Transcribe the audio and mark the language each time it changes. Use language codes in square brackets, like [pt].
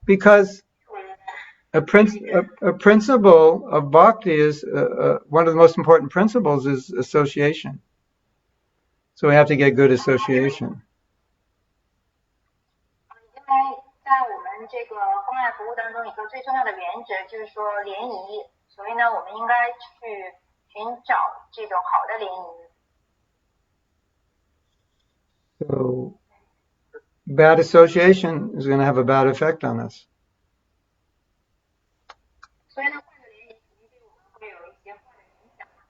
[en] Because a principle of bhakti is one of the most important principles is association. So we have to get good association. [zh] 因为在我们这个关爱服务当中，一个最重要的原则就是说联谊，所以呢，我们应该去寻找这种好的联谊。 [en] So bad association is going to have a bad effect on us. [zh] 所以呢，坏的联谊肯定对我们会有一些坏的影响。